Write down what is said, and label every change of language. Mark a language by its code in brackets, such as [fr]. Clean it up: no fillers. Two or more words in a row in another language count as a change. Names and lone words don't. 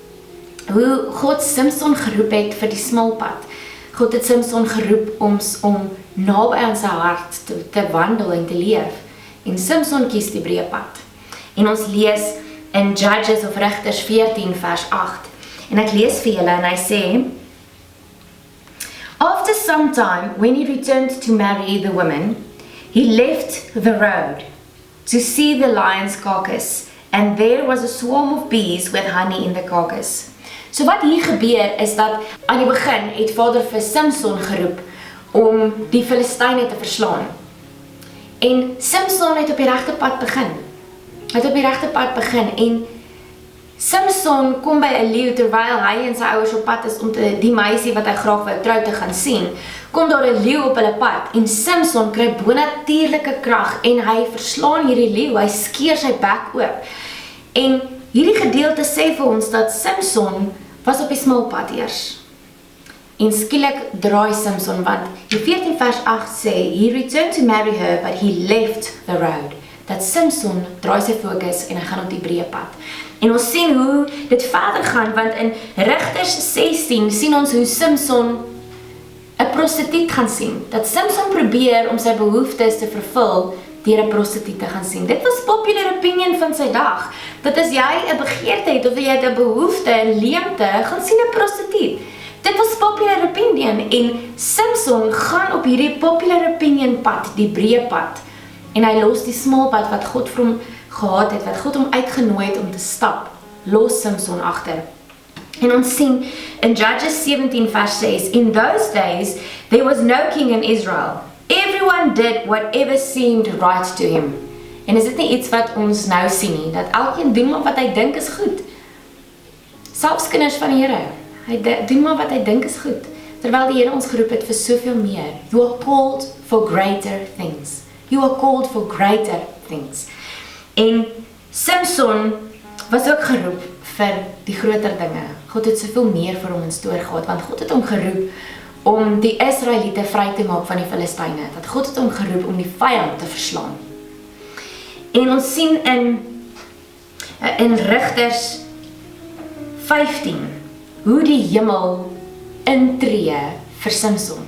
[af] Hoe God Samson geroep het vir die smal pad. God het Samson geroep om naby aan sy hart te wandel en te leef. En Samson kies die breë pad. En ons lees in Judges of Rigters 14 vers 8. En ek lees vir julle en hy sê, [en] after some time, when he returned to marry the woman, he left the road to see the lion's carcass, and there was a swarm of bees with honey in the carcass. [af] So wat hier gebeur is dat aan die begin het Vader vir Samson geroep om die Filistyne te verslaan. En Samson het op die regte pad begin. En Samson kom by 'n leeu terwyl hy en sy ouers op pad is om die meisie wat hy graag wou trou te gaan sien. Kom daar 'n leeu op hulle pad en Samson kry bonatuurlike krag en hy verslaan hierdie leeu, hy skeur sy bek oop. En hierdie gedeelte sê vir ons dat Samson was op die smal pad eers. En skielik draai Samson, want die 14 vers 8 sê, [en] he returned to marry her, but he left the road [af] dat Samson draai sy fokus en hy gaan op die breë pad. En ons sien hoe dit verder gaan, want in Rigters 16 sien ons hoe Samson 'n prostituut gaan sien. Dat Samson probeer om sy behoeftes te vervul deur 'n prostituut te gaan sien. Dit was [en] popular opinion [af] van sy dag. Dat as jy 'n begeerte het of jy het 'n behoefte, 'n leemte, gaan sien 'n prostituut. Dit was [en] popular opinion [af] en Samson gaan op hierdie [en] popular opinion [af] pad, die breë pad. En hy los die smal pad wat God vir hom gehad het, wat God hom uitgenooi het om te stap, los Samson agter. En ons sien in Judges 17 vers 6, [en] in those days there was no king in Israel. Everyone did whatever seemed right to him. [af] En is dit nie iets wat ons nou sien nie, dat elkeen doen maar wat hy dink is goed. Selfs kinders van die Here, hy doen maar wat hy dink is goed, terwyl die Here ons geroep het vir soveel meer. [en] You are called for greater things. You are called for greater things. [af] En Samson was ook geroep vir die groter dinge. God het soveel meer vir hom [en] in store [af] gehad, want God het hom geroep om die Israeliete vry te maak van die Filistyne. Dat God het hom geroep om die vyand te verslaan. En ons sien in Rigters 15 hoe die hemel intree vir Samson.